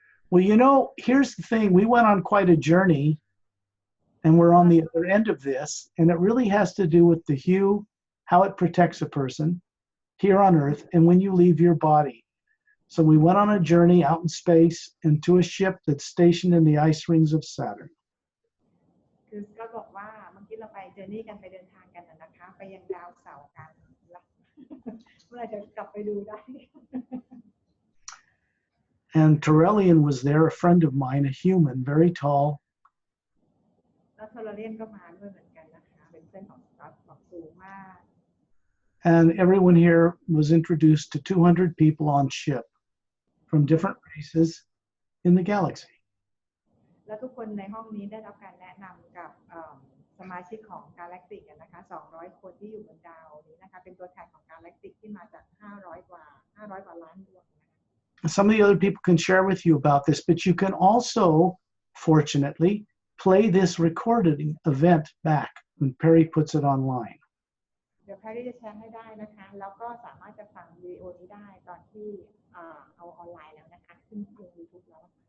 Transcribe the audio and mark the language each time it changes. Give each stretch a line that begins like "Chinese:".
English: Well, you know, here's the thing. We went on quite a journey, and we're on the other end of this, and it really has to do with the hue, how it protects a person here on Earth, and when you leave your body. So we went on a journey out in space into a ship that's stationed in the ice rings of Saturn.
Thai: คือก็บอกว่าเมื่อกี้เราไปเจอร์นี่กันไปเดินทางกันนะคะไปยังดาวเสาร์กันเมื่อไหร่จะกลับไปดูได้
English: And Torellian was there, a friend of mine, a human, very tall.
Thai: แล้วทอร์เรียนก็มาด้วยเหมือนกันนะคะเป็นเพื่อนของสกอตบอกสูงมาก
English: And everyone here was introduced to 200 people on ship from different races in the galaxy.
Thai: แล้วทุกคนในห้องนี้ได้รับการแนะนำกับสมาชิกของกาแล็กติกนะคะ200 คนที่อยู่บนดาวนี้นะคะเป็นตัวแทนของกาแล็กติกที่มาจาก500 กว่าล้านดวง
English: Some of the other people can share with you about this, but you can also, fortunately, play this recorded event back when Perry puts it online.
Thai: เดี๋ยวแพรรี่จะแชร์ให้ได้นะคะแล้วก็สามารถจะฟังวิดีโอนี้ได้ตอนที่เอาออนไลน์แล้วนะคะขึ้นลง YouTube แล้ว